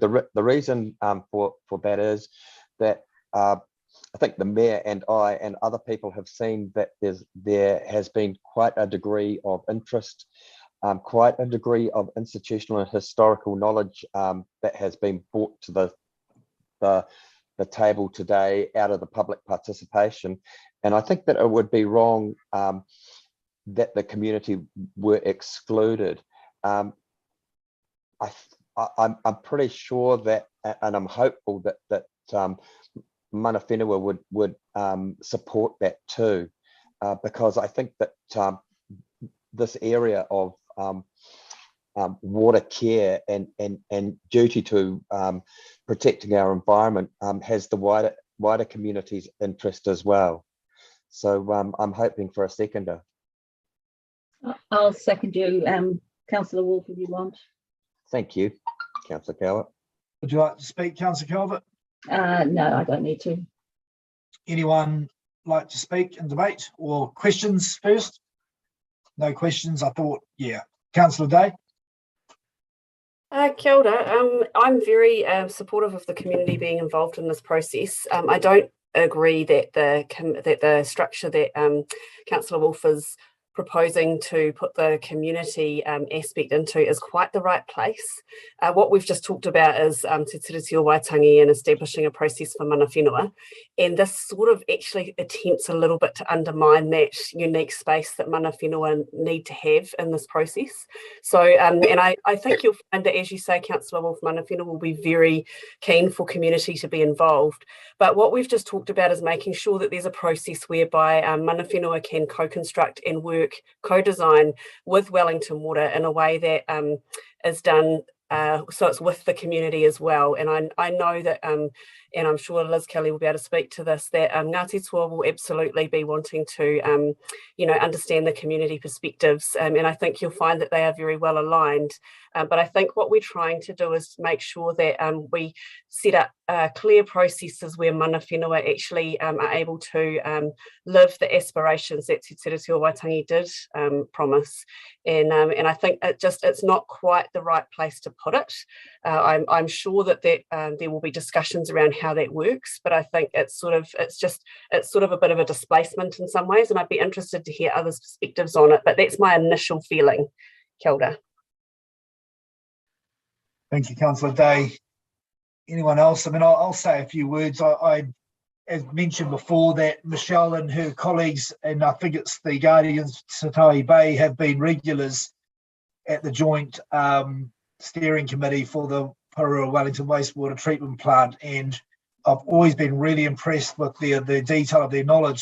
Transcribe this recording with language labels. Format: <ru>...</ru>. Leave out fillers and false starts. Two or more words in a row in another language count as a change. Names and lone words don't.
<en>The reason for that is that I think the mayor and I and other people have seen that there has been quite a degree of interest, quite a degree of institutional and historical knowledge that has been brought to the table today out of the public participation. And I think that it would be wrong that the community were excluded. I'm pretty sure that, and I'm hopeful that</en> <mi>mana whenua</mi> <en>would support that too, because I think that this area of water care and duty to protecting our environment has the wider community's interest as well. So I'm hoping for a seconder. I'll second you, Councillor Wolf, if you want. Thank you, Councillor Calvert. Would you like to speak, Councillor Calvert? No, I don't need to. Anyone like to speak and debate, or questions first? No questions. I thought, yeah. Councillor Day.</en> <mi>Kia ora.</mi> <en>I'm very supportive of the community being involved in this process. I don't agree that the structure that Councillor Wolf is proposing to put the community aspect into is quite the right place. What we've just talked about is Te Tiriti o Waitangi and establishing a process for</en> <mi>mana whenua.</mi> <en>And this sort of actually attempts a little bit to undermine that unique space that</en> <mi>mana whenua</mi> <en>need to have in this process. So, and I think you'll find that, as you say, Councillor Wolf,</en> <mi>mana whenua</mi> <en>will be very keen for community to be involved. But what we've just talked about is making sure that there's a process whereby</en> <mi>mana whenua</mi> <en>can co-construct and work, co-design with Wellington Water in a way that is done so it's with the community as well. And I know that, and I'm sure Liz Kelly will be able to speak to this, that Ngāti Toa will absolutely be wanting to, understand the community perspectives. And I think you'll find that they are very well aligned. But I think what we're trying to do is make sure that we set up clear processes where</en> <mi>mana whenua</mi> <en>actually are able to live the aspirations that Te Tiriti o Waitangi did promise. And I think it's not quite the right place to put it. I'm sure that there will be discussions around how that works, but I think it's sort of a bit of a displacement in some ways, and I'd be interested to hear others' perspectives on it. But that's my initial feeling.</en> <mi>Kia ora.</mi> <en>Thank you, Councillor Day. Anyone else? I mean, I'll say a few words. I as mentioned before, that Michelle and her colleagues, and I think it's the Guardians Satahi Bay, have been regulars at the joint steering committee for the Pūroro Wellington Wastewater Treatment Plant, and I've always been really impressed with the detail of their knowledge.</en>